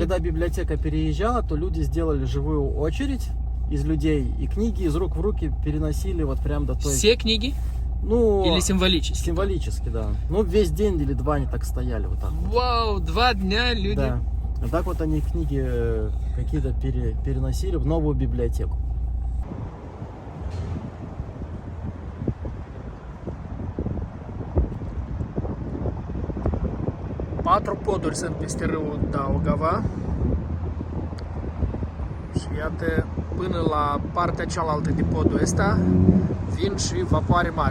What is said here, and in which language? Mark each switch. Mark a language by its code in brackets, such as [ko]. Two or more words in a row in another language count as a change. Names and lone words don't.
[ru] когда библиотека переезжала, то люди сделали живую очередь из людей, и книги из рук в руки переносили вот прям до той... Все книги? Ну, Или символически? символически, да. Ну, весь день или 2 они так стояли вот так. Вау, 2 дня люди. Да. А так вот они книги какие-то переносили в новую библиотеку. [ro] Patru poduri sunt peste râul Daugava și iată, până la partea cealaltă de podul ăsta vin și vapoare mari.